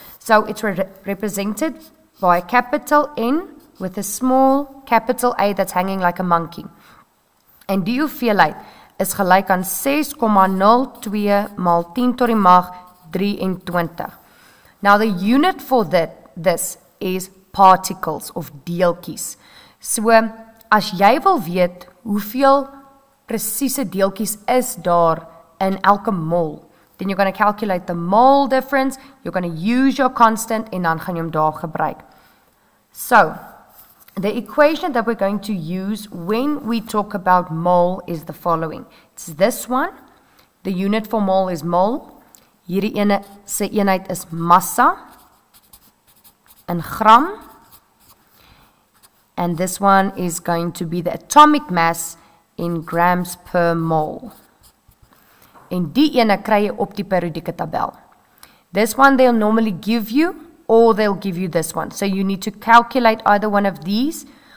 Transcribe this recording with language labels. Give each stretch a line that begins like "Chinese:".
English: So it's represented by a capital N with a small capital A that's hanging like a monkey.
Afrikaans: En die hoeveelheid is gelyk aan 6,02 maal 10 tot die mag 23.
English: Now the unit for this is particles of deeltjies.
Afrikaans: So as jy wil weet hoeveel presiese deeltjies is daar in elke mol,
English: then you're going to calculate the mole difference, you're going to use your constant,
Afrikaans: en dan gaan jy hom daar gebruik.
English: So, the equation that we're going to use when we talk about mole is the following. It's this one. The unit for mole is mole.
Afrikaans: Hierdie ene se eenheid is massa in gram.
English: And this one is going to be the atomic mass in grams per mole.
Afrikaans: En die ene kry jy op die periodieke tabel.
English: This one they'll normally give you, or they'll give you this one. So you need to calculate either one of these.